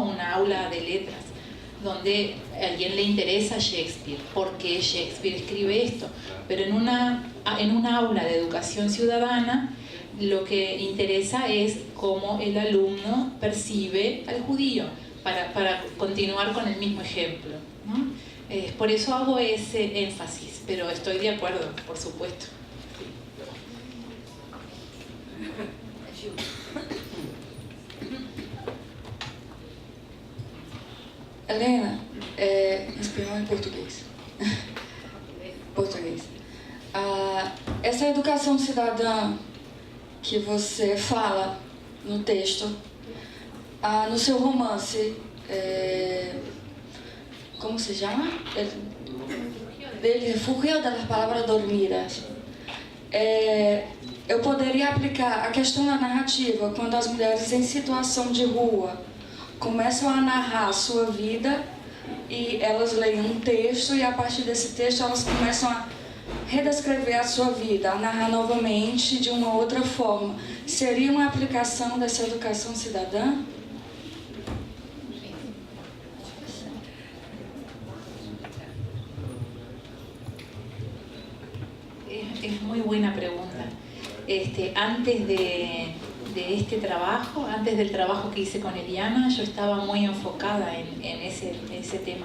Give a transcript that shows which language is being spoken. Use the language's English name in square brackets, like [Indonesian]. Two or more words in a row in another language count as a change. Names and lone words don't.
[Spanish] Una aula de letras, donde a alguien le interesa Shakespeare, por qué Shakespeare escribe esto, pero en un aula de educación ciudadana lo que interesa es cómo el alumno percibe al judío, para continuar con el mismo ejemplo, ¿no? Por eso hago ese énfasis, pero estoy de acuerdo, por supuesto. [Portuguese] Helena, espanhol e português. Português. Essa educação cidadã que você fala no texto, no seu romance, como se chama? [Spanish] Del refugio de las palabras dormidas. [Portuguese] Eu poderia aplicar a questão da narrativa quando as mulheres em situação de rua começam a narrar a sua vida e elas leem um texto e a partir desse texto elas começam a redescrever a sua vida, a narrar novamente de uma outra forma. Seria uma aplicação dessa educação cidadã? [Spanish] Es muy buena pregunta. Antes de este trabajo, antes del trabajo que hice con Eliana, yo estaba muy enfocada en ese tema.